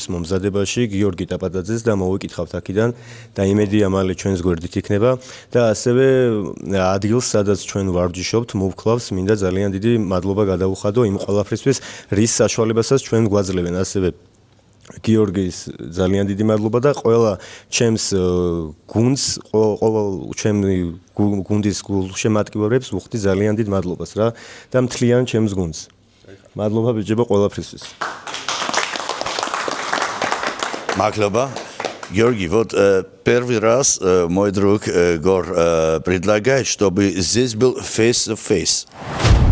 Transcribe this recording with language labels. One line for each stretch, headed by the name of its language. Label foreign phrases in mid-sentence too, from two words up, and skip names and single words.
Georgian: მომზადებაში, გიორგი ტაპატაძეს და მოვიკითხავთ აქედან და იმედია მალე ჩვენს გვერდით იქნება და ასევე ადგილს, სადაც ჩვენ ვარჯიშობთ, მოვკლავს, მინდა ძალიან დიდი მადლობა გადაუხადო იმ ყველაფრისთვის, რის საშუალებასაც ჩვენ გვაძლევენ ასევე გიორგის ძალიან დიდი მადლობა და ყველა ჩემს გუნდს, ყოველ ჩემი გუნდის გულშემატკივრებს ვუხდი ძალიან დიდ მადლობას რა და მთლიან ჩემს გუნდს. მადლობა ბიჭებო ყველაფრისთვის. Маклоба.
Russian: Георгий, вот первый раз мой друг Гор предлагает, чтобы здесь был
English: face-to-face.